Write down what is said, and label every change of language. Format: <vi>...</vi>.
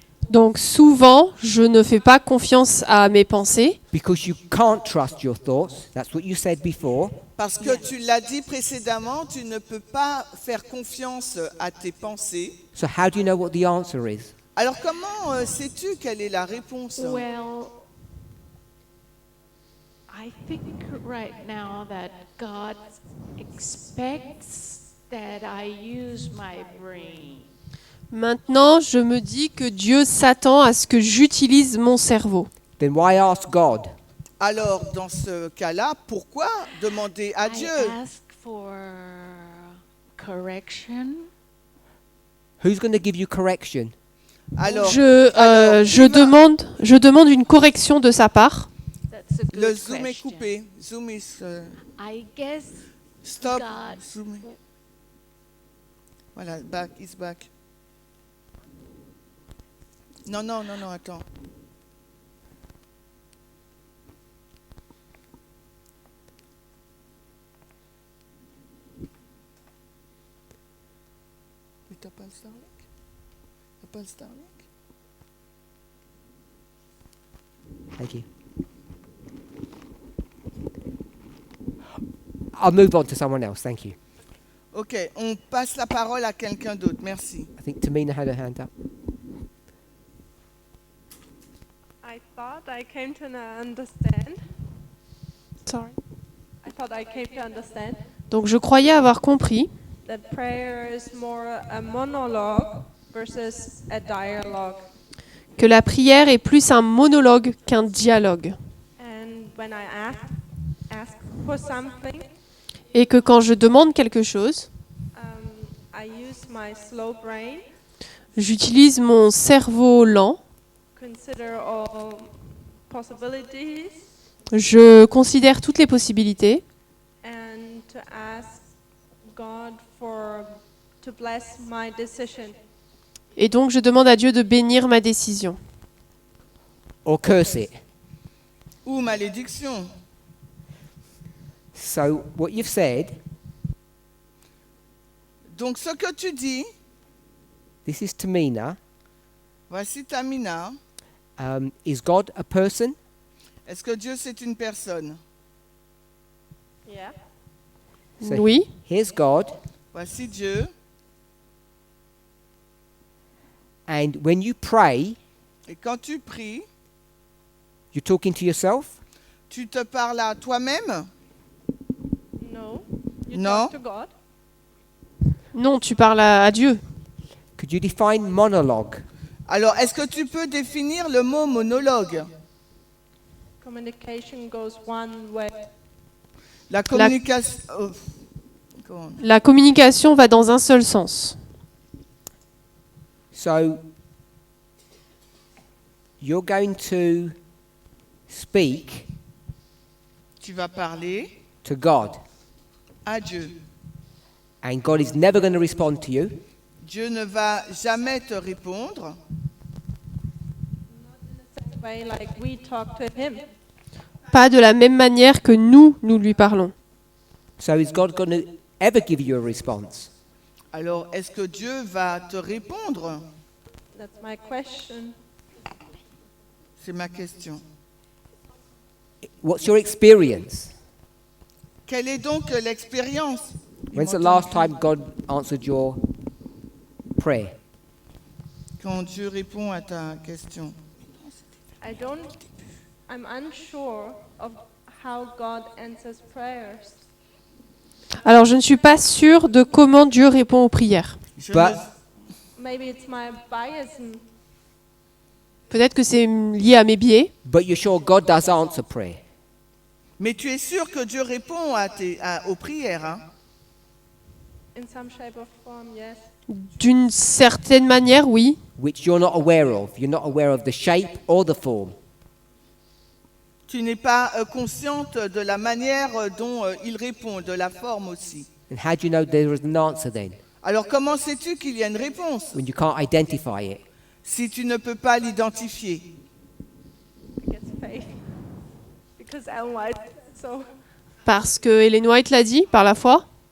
<fr>Donc souvent, je ne fais pas confiance à mes pensées</fr> <en>Because you can't trust your thoughts. That's what you said before.</en> <fr>Parce que tu l'as dit précédemment, tu ne peux pas faire confiance à tes pensées.</fr> <en>So how do you know what the answer is?</en> <fr>Alors comment sais-tu quelle est la réponse?</fr> <en>Well, I think right now that God expects that I use my brain.</en> <fr>Maintenant, je me dis que Dieu s'attend à ce que j'utilise mon cerveau.</fr> <en>Then why ask God?</en> <fr>Alors dans ce cas-là, pourquoi demander à Dieu?</fr> <en>I ask for correction. Who's going to give you correction?</en> <fr>Alors, Je demande une correction de sa part.</fr> <en>That's a good</en> <fr>le zoom est</fr> <en>question.</en> <fr>coupé.</fr> <en>Zoom is I guess stop. God. Zoom. Voilà, back is back.</en> <fr>Non, attends. Mais t'as pas le Starlink? T'as pas le Starlink?</fr> <en>Thank you. I'll move on to someone else. Thank you.</en> <fr>Ok, on passe la parole à quelqu'un d'autre. Merci.</fr> <en>I think Tamina had her hand up. I thought I came to understand. Sorry. I thought I came to understand</en> <fr>Donc je croyais avoir compris</fr> <en>that prayer is more a monologue versus a dialogue.</en> <fr>que la prière est plus un monologue qu'un dialogue.</fr> <en>And when I ask for something,</en> <fr>Et que quand je demande quelque chose,</fr> <en>I use my slow brain,</en> <fr>j'utilise mon cerveau lent,</fr> <en>consider all possibilities,</en> <fr>je considère toutes les possibilités</fr> <en>and to ask God to bless my decision.</en> <fr>et donc je demande à Dieu de bénir ma décision.</fr> <en>Or curse it.</en> <fr>Ou malédiction.</fr> <en>So what you've said,</en> <fr>Donc ce que tu dis,</fr> <en>this is Tamina.</en> <fr>voici Tamina.</fr> <en>Is God a person?</en> <fr>Est-ce que Dieu c'est une personne?</fr> <en>Yeah. So</en> <fr>Oui.</fr> <en>Here's God.</en> <fr>Voici Dieu.</fr> <en>And when you pray,</en> <fr>Et quand tu pries,</fr> <en>you're talking to yourself?</en> <fr>tu te parles à toi-même?</fr> <en>No. You No. talk to God.</en> <fr>Non, tu parles à Dieu.</fr> <en>Could you define monologue?</en> <fr>Alors, est-ce que tu peux définir le mot monologue?</fr> <en>Communication goes one way.</en> <fr>La communication...</fr> <en>go on.</en> <fr>La communication va dans un seul sens.</fr> <en>So you're going to speak</en> <fr>Tu vas parler</fr> <en>to God,</en> <fr>à Dieu.</fr> <en>and God is never going to respond to you.</en> <fr>Dieu ne va jamais te répondre.</fr> <en>Way like we talk to him.</en> <fr>Pas de la même manière que nous lui parlons.</fr> <en>So is God going to ever give you a response?</en> <fr>Alors, est-ce que Dieu va te répondre?</fr> <en>That's my question.</en> <fr>C'est ma question.</fr> <en>What's your experience?</en> <fr>Quelle est donc l'expérience?</fr> <en>When's the last time God answered your prayer?</en> <fr>Quand Dieu répond à ta question.</fr> <en>I'm unsure of how God answers prayers.</en> <fr>Alors je ne suis pas sûre de comment Dieu répond aux prières.</fr> <en>But Maybe it's my bias.</en> <fr>Peut-être que c'est lié à mes biais,</fr> <en>you're sure God does answer prayer.</en> <fr>Mais tu es sûr que Dieu répond aux prières, hein?</fr> <en>In some shape or form, yes.</en> <fr>d'une certaine manière, oui,</fr> <en>Which you're not aware of. You're not aware of the shape or the form.</en> <fr>Tu n'es pas consciente de la manière dont il répond, de la forme aussi.</fr> <en>And how do you know there is an answer then?</en> <fr>Alors comment sais-tu qu'il y a une réponse</fr> <en>when you can't identify it?</en> <fr>si tu ne peux pas l'identifier?</fr> <en>It's faith. Because Ellen White said so.</en> <fr>Parce que Ellen White l'a dit, par la foi.</fr>